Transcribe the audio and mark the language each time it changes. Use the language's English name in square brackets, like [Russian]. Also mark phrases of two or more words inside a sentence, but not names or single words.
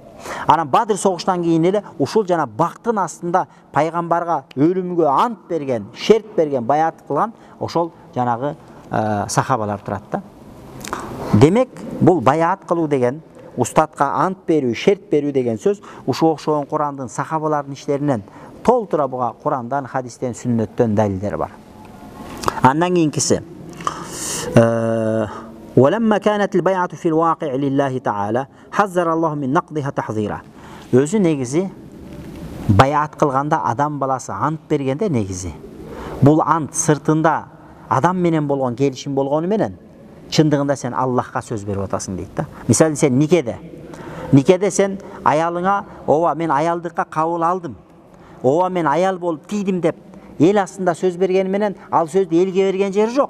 [Kyrgyz] Анан Бадыр согушунан кийин эле ушул жана бактын астында пайгамбарга өлүмгө ант берген, шерт берген, баят кылган ошол жанагы сахабалар турат да. Демек, бул баят кылуу деген, устатка ант берүү, шерт берүү деген сөз ушул окшогон Курандын сахабалардын иштеринен толтура буга Курандан, хадистен, сүннөттөн далилдер бар. [Arabic] Андан кийинкиси ولما كانت البيعة في الواقع لله تعالى حذر الله من نقضها تحذيرا. [Kyrgyz] Өзү негизи баят кылганда адам баласы ант бергенде негизи бул ант сыртында адам менен болгон келишим болгону менен чындыгында сен Аллахка сөз берип атасың дейт да. Мисалы сен никеде сен аялыңа ооба мен аялдыкка кабыл алдым, ооба мен аял болуп тийдим деп эл астында сөз бергени менен ал сөздү элге берген жери жок.